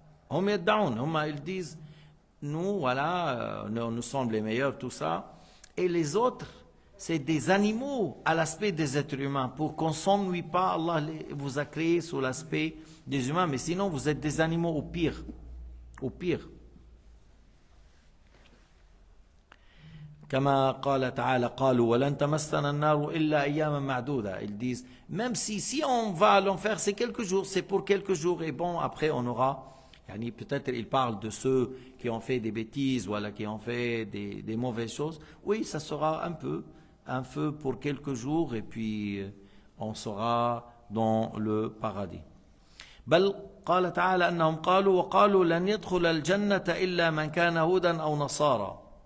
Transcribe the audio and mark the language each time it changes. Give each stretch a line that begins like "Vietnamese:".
French: Hum yaddaoun, ils disent, nous, voilà, nous sommes les meilleurs, tout ça. Et les autres, c'est des animaux à l'aspect des êtres humains. Pour qu'on ne s'ennuie pas, Allah vous a créé sous l'aspect des humains. Mais sinon, vous êtes des animaux au pire. Au pire.
Arabic: كما قال تعالى قالوا ولن تمسنا النار إلا أياما معدودة.
French: Ils disent, même si on va à l'enfer, c'est quelques jours, c'est pour quelques jours. Et bon, après, on aura... Peut-être il parle de ceux qui ont fait des bêtises, voilà, qui ont fait des mauvaises choses. Oui, ça sera un feu pour quelques jours et puis on sera dans le paradis.
Arabic: بل قال تعالى أنهم قالوا وقالوا لن يدخل الجنة إلا من كان هودا أو نصارى.